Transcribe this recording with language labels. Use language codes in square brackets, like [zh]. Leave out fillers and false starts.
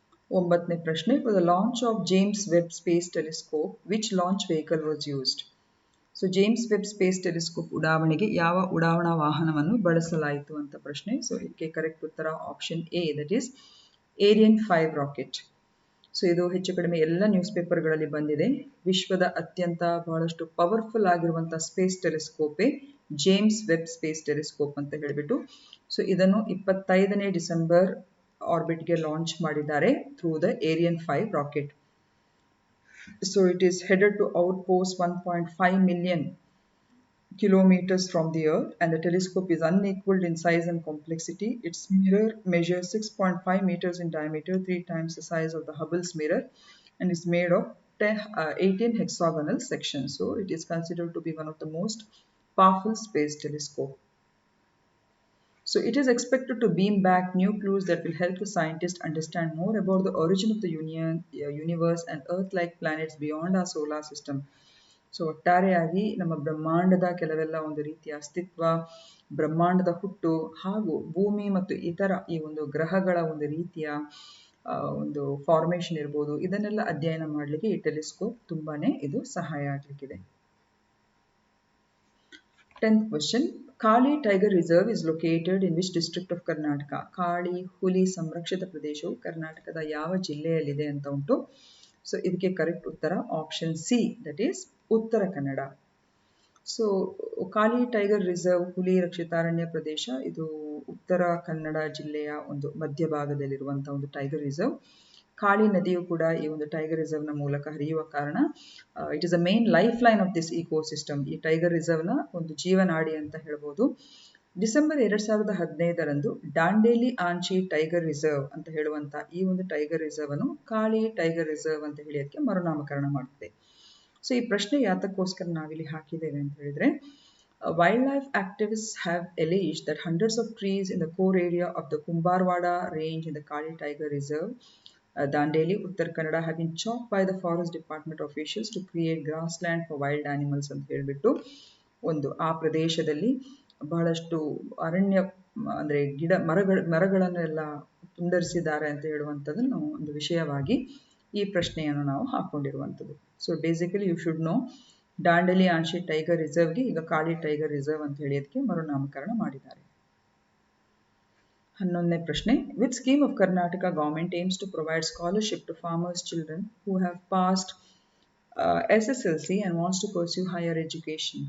[kn] 9ನೇ ಪ್ರಶ್ನೆ, [en] for the launch of James Webb Space Telescope, which launch vehicle was used? [kn] So James web space telescope ಉಡಾವಣೆಗೆ ಯಾವ ಉಡಾವಣಾ ವಾಹನವನ್ನು ಬಳಸಲಾಯಿತು ಅಂತ ಪ್ರಶ್ನೆ. ಸೊ ಇದಕ್ಕೆ ಕರೆಕ್ಟ್ ಉತ್ತರ option A, [en] that is [kn] area and 5 rocket. So ಇದು ಹೆಚ್ಚು ಕಡಿಮೆ ಎಲ್ಲ ನ್ಯೂಸ್ ಪೇಪರ್ಗಳಲ್ಲಿ ಬಂದಿದೆ. ವಿಶ್ವದ ಅತ್ಯಂತ ಬಹಳಷ್ಟು ಪವರ್ಫುಲ್ ಆಗಿರುವಂತಹ space ಟೆಲಿಸ್ಕೋಪೇ James web space telescope ಅಂತ ಹೇಳಿಬಿಟ್ಟು. ಸೊ ಇದನ್ನು 25ನೇ ಡಿಸೆಂಬರ್ ಆರ್ಬಿಟ್ಗೆ ಲಾಂಚ್ ಮಾಡಿದ್ದಾರೆ [en] Through the Ariane 5 rocket. So it is headed to outpost 1.5 million kilometers from the Earth, and the telescope is unequaled in size and complexity. Its mirror measures 6.5 meters in diameter, 3 times the size of the Hubble's mirror, and is made of 18 hexagonal sections. So it is considered to be one of the most powerful space telescope. So it is expected to beam back new clues that will help the scientists understand more about the origin of the universe and Earth-like planets beyond our solar system. [kn] So ಒಟ್ಟಾರೆಯಾಗಿ ನಮ್ಮ ಬ್ರಹ್ಮಾಂಡದ ಕೆಲವೆಲ್ಲ ಒಂದು ರೀತಿಯ ಅಸ್ತಿತ್ವ, ಬ್ರಹ್ಮಾಂಡದ ಹುಟ್ಟು ಹಾಗೂ ಭೂಮಿ ಮತ್ತು ಇತರ ಈ ಒಂದು ಗ್ರಹಗಳ ಒಂದು ರೀತಿಯ ಒಂದು ಫಾರ್ಮೇಷನ್ ಇರ್ಬೋದು, ಇದನ್ನೆಲ್ಲ ಅಧ್ಯಯನ ಮಾಡಲಿಕ್ಕೆ ಈ ಟೆಲಿಸ್ಕೋಪ್ ತುಂಬಾನೇ ಇದು ಸಹಾಯ ಆಗಲಿಕ್ಕಿದೆ. [en] 10th question, Kali tiger reserve is located in which district of Karnataka? [kn] Kali ಹುಲಿ ಸಂರಕ್ಷಿತ ಪ್ರದೇಶವು ಕರ್ನಾಟಕದ ಯಾವ ಜಿಲ್ಲೆಯಲ್ಲಿದೆ ಅಂತ ಉಂಟು. ಸೊ ಇದಕ್ಕೆ ಕರೆಕ್ಟ್ ಉತ್ತರ option C, [en] that is [kn] Uttara Kannada. So Kali tiger reserve ಹುಲಿ ರಕ್ಷಿತಾರಣ್ಯ ಪ್ರದೇಶ ಇದು ಉತ್ತರ ಕನ್ನಡ ಜಿಲ್ಲೆಯ ಒಂದು ಮಧ್ಯಭಾಗದಲ್ಲಿರುವಂತಹ ಒಂದು ಟೈಗರ್ ರಿಸರ್ವ್. ಕಾಳಿ ನದಿಯು ಕೂಡ ಈ ಒಂದು ಟೈಗರ್ ರಿಸರ್ವ್ನ ಮೂಲಕ ಹರಿಯುವ ಕಾರಣ [en] It is a main life line of this ecosystem. [kn] ಈ ಟೈಗರ್ ರಿಸರ್ವ್ನ ಒಂದು ಜೀವನಾಡಿ ಅಂತ ಹೇಳ್ಬೋದು. ಡಿಸೆಂಬರ್ 2015ರಂದು ದಾಂಡೇಲಿ ಆಂಚಿ ಟೈಗರ್ ರಿಸರ್ವ್ ಅಂತ ಹೇಳುವಂತ ಈ ಒಂದು ಟೈಗರ್ ರಿಸರ್ವ್ ಅನ್ನು ಕಾಳಿ ಟೈಗರ್ ರಿಸರ್ವ್ ಅಂತ ಹೇಳಿ ಅದಕ್ಕೆ ಮರುನಾಮಕರಣ ಮಾಡುತ್ತೆ. ಸೊ ಈ ಪ್ರಶ್ನೆ ಯಾತಕ್ಕೋಸ್ಕರ ನಾವಿಲ್ಲಿ ಹಾಕಿದ್ದೇವೆ ಅಂತ ಹೇಳಿದ್ರೆ, [en] wildlife activists have alleged that hundreds of trees in the core area of the Kumbarwada range in the Kali Tiger Reserve, Dandeli, Uttar Kannada, have been chopped by the forest department officials to create grassland for wild animals [kn] ಅಂತ ಹೇಳ್ಬಿಟ್ಟು ಒಂದು ಆ ಪ್ರದೇಶದಲ್ಲಿ ಬಹಳಷ್ಟು ಅರಣ್ಯ ಅಂದ್ರೆ ಮರಗಳನ್ನೆಲ್ಲ ತುಂಡರಿಸಿದ್ದಾರೆ ಅಂತ ಹೇಳುವಂಥದ್ದನ್ನು ಒಂದು ವಿಷಯವಾಗಿ ಈ ಪ್ರಶ್ನೆಯನ್ನು ನಾವು ಹಾಕೊಂಡಿರುವಂಥದ್ದು. So basically [en] you should know [kn] Dandeli ಆಂಶಿ tiger ರಿಸರ್ವ್ಗೆ ಈಗ ಕಾಳಿ ಟೈಗರ್ ರಿಸರ್ವ್ ಅಂತ ಹೇಳಿ ಅದಕ್ಕೆ ಮರುನಾಮಕರಣ ಮಾಡಿದ್ದಾರೆ. 11ನೇ ಪ್ರಶ್ನೆ, [en] Which scheme of Karnataka government aims to provide scholarship to farmers children who have passed SSLC and wants to pursue higher education?